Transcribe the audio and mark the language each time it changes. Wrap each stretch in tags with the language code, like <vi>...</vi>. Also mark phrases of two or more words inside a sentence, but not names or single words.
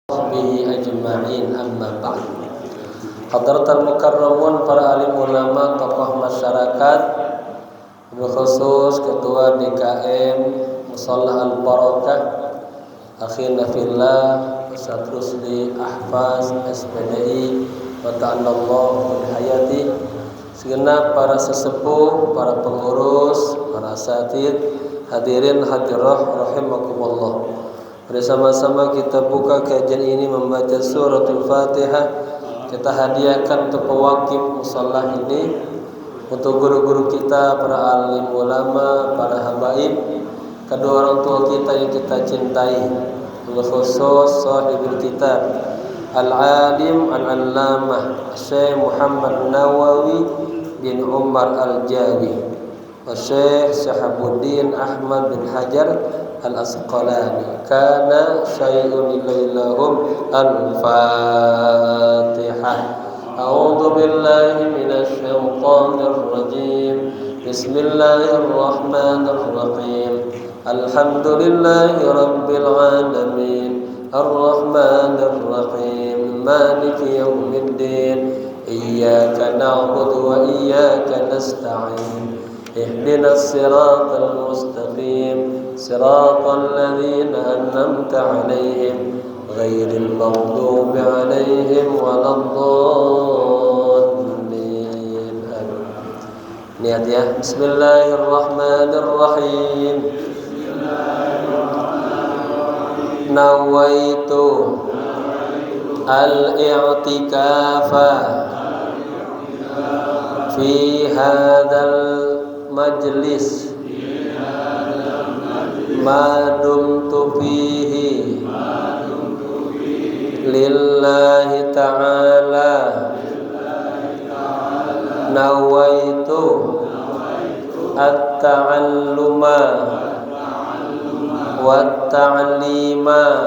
<ar>به أجمعين أما بعد. حضرة المكرمون,</ar> <id>para alim ulama, tokoh masyarakat, berkhusus ketua DKM Musholah Al-Barakah</id> <ar>أخينا في الله</ar> <id>Ustaz Rusli Ahfaz SPDI</id> <ar>وأطال الله بحياته,</ar> <id>segenap para sesepuh, para pengurus, para asatid,</id> <ar>الحاضرين الحاضرات رحمكم الله.</ar> <id>Bersama-sama kita buka kajian ini membaca suratul Fatihah. Kita hadiahkan untuk pewakif musholah ini, untuk guru-guru kita, para alim ulama, para habaib, kedua orang tua kita yang kita cintai, khusus</id> <ar>صاحب الكتاب العالم العلامة</ar> <id>Syekh Muhammad Nawawi bin Umar Al-Jawi wa Syekh Syahabuddin Ahmad bin Hajar Al-Asqalani.</id> <ar>كان شيء إليهم الفاتحة. أعوذ بالله من الشيطان الرجيم. بسم الله الرحمن الرحيم الحمد لله رب العالمين. الرحمن الرحيم مالك يوم الدين. إياك نعبد وإياك نستعين. اهدنا الصراط المستقيم. صراط الذين أنعمت عليهم غير المغضوب عليهم ولا الضالين.</ar> <id>Niat ya.</id> <ar>بسم الله الرحمن الرحيم. نويت الاعتكاف في هذا المجلس ما دمت فيه لله تعالى. نويت التعلم والتعليم</ar>